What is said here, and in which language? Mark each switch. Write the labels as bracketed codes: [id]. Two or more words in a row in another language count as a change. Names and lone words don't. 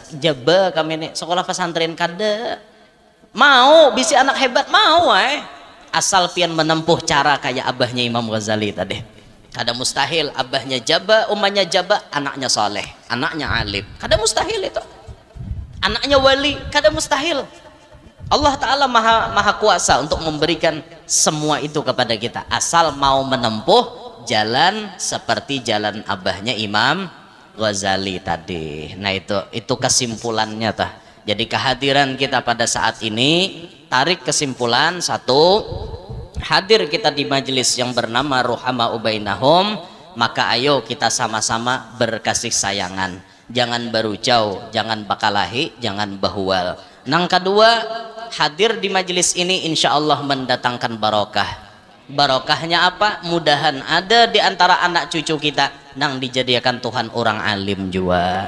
[bjn] Jaba kami ini sekolah pesantren kada. Mau bisi anak hebat mau asal pian menempuh cara kayak abahnya Imam Ghazali tadi. Kada mustahil abahnya jaba, umanya jaba, anaknya soleh, anaknya alim. Kada mustahil itu. Anaknya wali, kada mustahil. [id] Allah Ta'ala maha kuasa untuk memberikan semua itu kepada kita asal mau menempuh jalan seperti jalan abahnya Imam Ghazali tadi. [bjn] Nah itu kesimpulannya tah. [id] Jadi kehadiran kita pada saat ini tarik kesimpulan satu, hadir kita di majelis yang bernama Ruhama Ubainahum, maka ayo kita sama-sama berkasih sayangan. [bjn] Jangan barucau, jangan bakalahi, jangan bahual. Nang kedua, hadir di majelis ini [ar] إن شاء الله [bjn] mendatangkan barokah. [id] Barokahnya apa? [bjn] Mudahan ada di antara anak cucu kita nang dijadikan Tuhan orang alim juga.